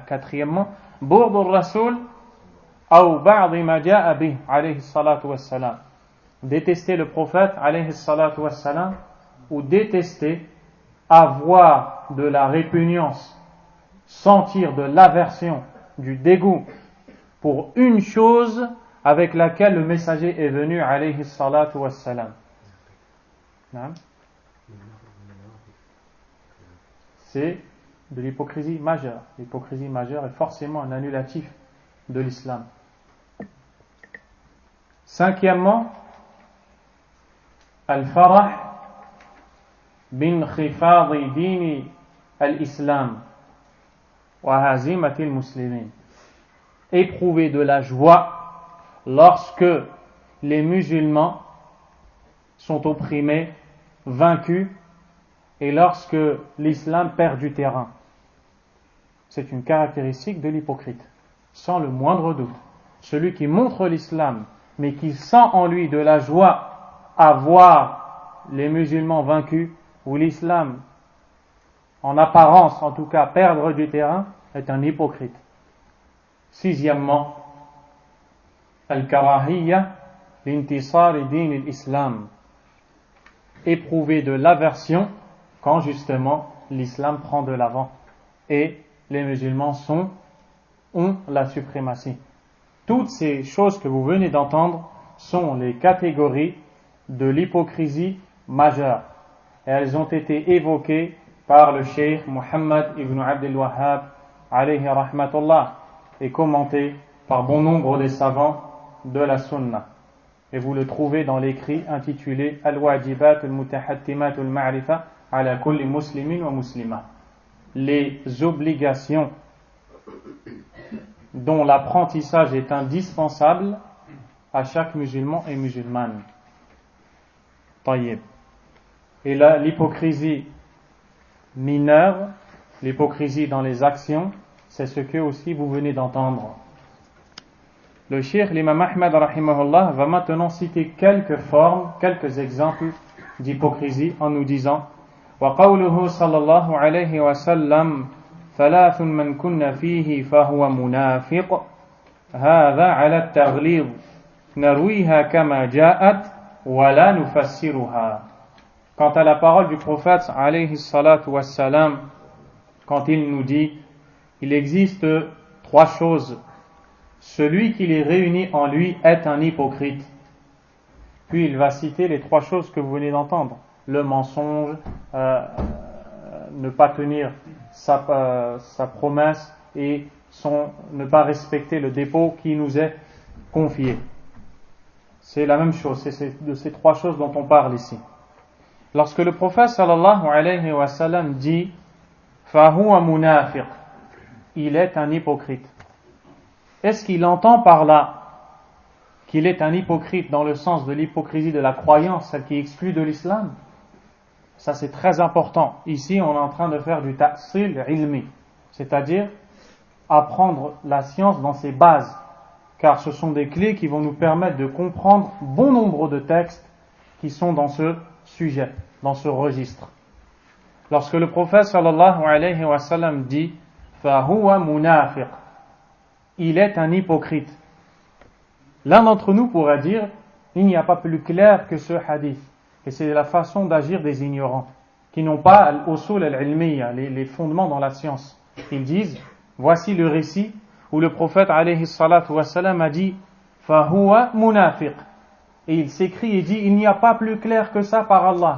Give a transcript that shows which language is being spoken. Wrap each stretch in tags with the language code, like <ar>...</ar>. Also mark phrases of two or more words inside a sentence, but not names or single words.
<ar>Quatrièmement, بغض الرسول أو بعض ما جاء به عليه الصلاة والسلام.</ar> <fr>Détester le prophète</fr> <ar>عليه الصلاة والسلام,</ar> <fr>ou détester avoir de la répugnance, sentir de l'aversion, du dégoût pour une chose avec laquelle le messager est venu</fr> <ar>عليه الصلاة والسلام.</ar> <fr>C'est de l'hypocrisie majeure. L'hypocrisie majeure est forcément un annulatif de l'islam. Cinquièmement,</fr> <ar>الفرح بانخفاض دين الإسلام وهزيمة المسلمين.</ar> <fr>Éprouver de la joie lorsque les musulmans sont opprimés, vaincus, et lorsque l'islam perd du terrain. C'est une caractéristique de l'hypocrite, sans le moindre doute. Celui qui montre l'islam, mais qui sent en lui de la joie à voir les musulmans vaincus, ou l'islam, en apparence en tout cas, perdre du terrain, est un hypocrite. Sixièmement,</fr> <ar>الكراهية لانتصار دين الإسلام.</ar> <fr>Éprouver de l'aversion quand justement l'islam prend de l'avant et les musulmans ont la suprématie. Toutes ces choses que vous venez d'entendre sont les catégories de l'hypocrisie majeure. Et elles ont été évoquées par le cheikh Muhammad ibn Abdul Wahhab</fr> <ar>عليه رحمة الله</ar> <fr>et commentées par bon nombre des savants de la sunna. Et vous le trouvez dans l'écrit intitulé Al-Wajibat al-Mutahattimat al-Ma'rifa ala kulli muslimin wa muslima. Les obligations dont l'apprentissage est indispensable à chaque musulman et musulmane. Tayyib. Et là, l'hypocrisie mineure, l'hypocrisie dans les actions, c'est ce que aussi vous venez d'entendre. Le cheikh, l'imam Ahmad rahimahullah, va maintenant citer quelques formes, quelques exemples d'hypocrisie en nous disant</fr> <ar>وقوله صلى الله عليه وسلم ثلاث من كن فيه فهو منافق هذا على التغليظ نرويها كما جاءت ولا نفسرها.</ar> <fr>Quant à la parole du prophète</fr> <ar>عليه الصلاة والسلام,</ar> <fr>quand il nous dit il existe trois choses, celui qui les réunit en lui est un hypocrite. Puis il va citer les trois choses que vous venez d'entendre: le mensonge, ne pas tenir sa promesse et ne pas respecter le dépôt qui nous est confié. C'est la même chose, c'est de ces trois choses dont on parle ici. Lorsque le prophète</fr> <ar>صلى الله عليه وسلم</ar> <fr>dit</fr> <ar>فهو منافق,</ar> <fr>il est un hypocrite, est-ce qu'il entend par là qu'il est un hypocrite dans le sens de l'hypocrisie de la croyance, celle qui exclut de l'islam? Ça, c'est très important. Ici, on est en train de faire du</fr> <ar>تأصيل علمي,</ar> <fr>c'est-à-dire apprendre la science dans ses bases, car ce sont des clés qui vont nous permettre de comprendre bon nombre de textes qui sont dans ce sujet, dans ce registre. Lorsque le prophète</fr> <ar>صلى الله عليه وسلم</ar> <fr>dit</fr> <ar>فهو منافق,</ar> <fr>il est un hypocrite, l'un d'entre nous pourrait dire il n'y a pas plus clair que ce hadith, et c'est la façon d'agir des ignorants qui n'ont pas</fr> <ar>الأصول العلمية,</ar> <fr>les fondements dans la science. Ils disent voici le récit où le prophète</fr> <ar>عليه الصلاة والسلام</ar> <fr>a dit</fr> <ar>فهو منافق,</ar> <fr>et il s'écrie et dit il n'y a pas plus clair que ça par Allah.</fr>